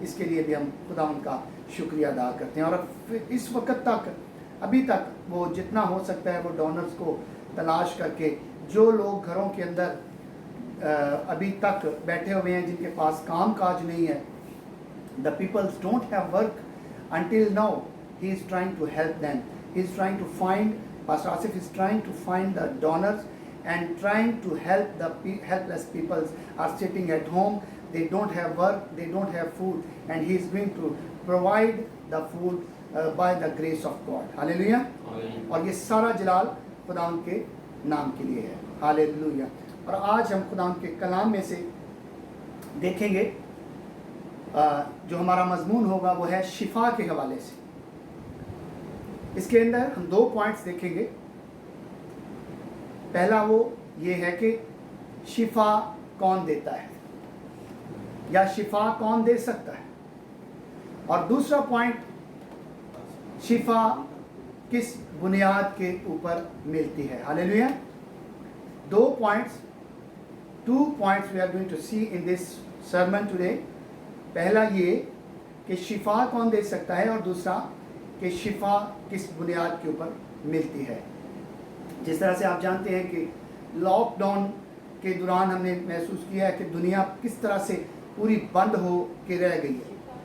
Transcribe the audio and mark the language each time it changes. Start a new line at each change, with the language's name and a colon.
Hindi: इसके लिए भी हम खुदा उनका शुक्रिया अदा करते हैं। और इस वक्त तक अभी तक वो जितना हो सकता है वो डोनर्स को तलाश करके, जो लोग घरों के अंदर अभी तक बैठे हुए हैं जिनके पास काम काज नहीं है,
English: The peoples don't have work until now, he is trying to help them. He is trying to find, Pastor Asif is trying to find the donors and trying to help the helpless people are sitting at home. They don't have work, they don't have food, and he is going to provide the food by the grace of God. Hallelujah.
Hindi: और ये सारा जलाल खुदा के नाम के लिए है। Hallelujah. और आज हम खुदा के कलाम में से देखेंगे जो हमारा मजमून होगा वो है शिफा के हवाले से। इसके अंदर हम 2 पॉइंट्स देखेंगे। पहला वो ये है कि शिफा कौन देता है या शिफा कौन दे सकता है, और दूसरा पॉइंट शिफा किस बुनियाद के ऊपर मिलती है। Hallelujah.
English: 2 points we are going to see in this sermon today.
Hindi: पहला ये कि शिफा कौन दे सकता है और दूसरा कि शिफा किस बुनियाद के ऊपर मिलती है। जिस तरह से आप जानते हैं कि लॉकडाउन के दौरान हमने महसूस किया है कि दुनिया किस तरह से पूरी बंद हो के रह गई है।